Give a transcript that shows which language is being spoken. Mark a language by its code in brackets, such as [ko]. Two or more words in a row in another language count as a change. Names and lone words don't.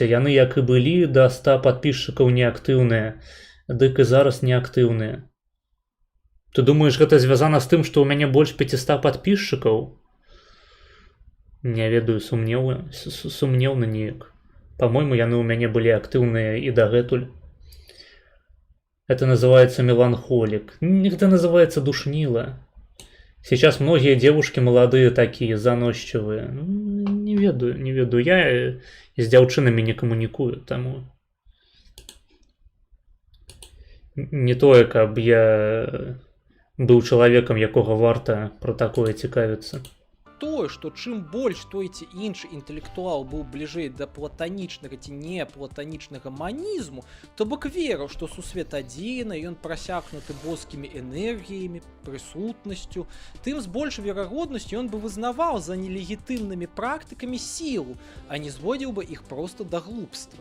[be] Яны як і былі да 100 падпісчыкаў неактыўныя, дык і зараз неактыўныя. Ты думаеш, гэта звязана з тым, што ў мяне больш 500 падпісчыкаў? Не ведаю, сумнеўна неяк. Па-мойму, яны ў мяне былі актыўныя і дагэтуль. [ru] Это называется меланхолик. Это называется душнило. Сейчас многие девушки молодые такие, заносчивые. [be] Не ведаю. Я с дзяўчынамі не камунікую, таму... Не тое, каб я быў чалавекам, якога варта пра такое цікавіцца. тое, што чым больш той ці іншы інтэлектуал быў бліжэй да платанічнага ці не платанічнага манізму, то бок верыў, што сусвет адзіны, ён прасякнуты боскімі энергіямі, прысутнасцю, тым з больш верагоднасцю ён бы вызнаваў за нелегітымнымі практыкамі сілу, а не зводзіў бы іх проста да глупства.